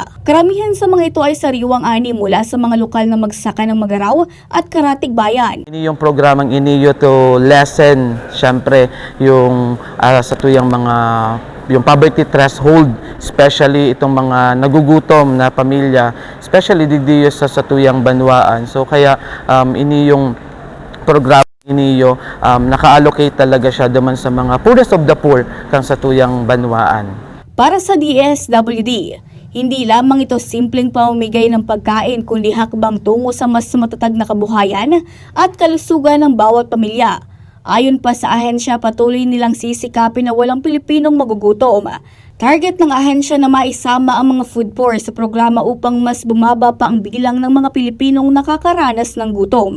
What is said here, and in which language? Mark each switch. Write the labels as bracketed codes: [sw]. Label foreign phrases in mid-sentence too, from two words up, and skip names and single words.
[tl] Karamihan sa mga ito ay sariwang ani mula sa mga lokal na magsaka ng Magaraw at Karatig Bayan. [bik] Ini yung programang iniyo [en] to lessen [bik] syempre yung sa tuyang yung [en] poverty threshold, [bik] especially itong mga nagugutom na pamilya, especially didiyo sa tuyang banwaan. So kaya ini yung program iniyo, naka-allocate talaga siya naman sa mga [en] poorest of the poor [bik] kang sa tuyang banwaan. [tl] Para sa DSWD, hindi lamang ito simpleng pamamigay ng pagkain kundi hakbang tungo sa mas matatag na kabuhayan at kalusugan ng bawat pamilya. Ayon pa sa ahensya, patuloy nilang sisikapin na walang Pilipinong magugutom. Target ng ahensya na maisama ang mga [en] food poor [tl] sa programa upang mas bumaba pa ang bilang ng mga Pilipinong nakakaranas ng gutom.